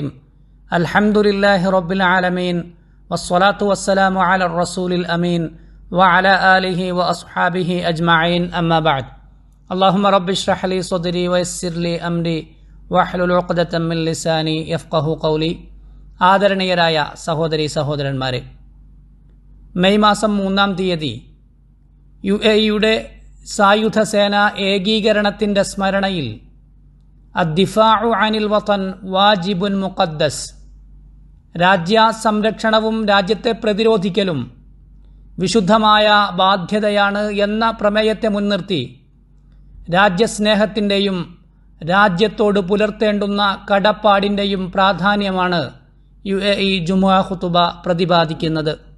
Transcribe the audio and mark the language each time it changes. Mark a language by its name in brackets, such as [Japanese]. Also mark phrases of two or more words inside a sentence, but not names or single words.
[Arabic] الحمد لله رب العالمين والصلاة والسلام على الرسول الأمين وعلى آله وأصحابه أجمعين أما بعد. اللهم رب اشرح لي صدري ويسر لي أمري واحلل عقدة من لساني يفقه قولي. [Malayalam] ആദരണീയരായ സഹോദരീ സഹോദരന്മാരെ, മെയ് മാസം 3-ാം തീയതി UAE-യുടെ സായുധ സേന ഏകീകരണത്തിൻ്റെ സ്മരണയിൽ [Arabic] الدفاع عن الوطن واجب مقدس, [Malayalam] രാജ്യ സംരക്ഷണവും രാജ്യത്തെ പ്രതിരോധിക്കലും വിശുദ്ധമായ ബാധ്യതയാണ് എന്ന പ്രമേയത്തെ മുൻനിർത്തി രാജ്യസ്നേഹത്തിൻ്റെയും രാജ്യത്തോട് പുലർത്തേണ്ടുന്ന കടപ്പാടിൻ്റെയും പ്രാധാന്യമാണ് UAE ജുമുഅ ഖുതുബ പ്രതിപാദിക്കുന്നത്.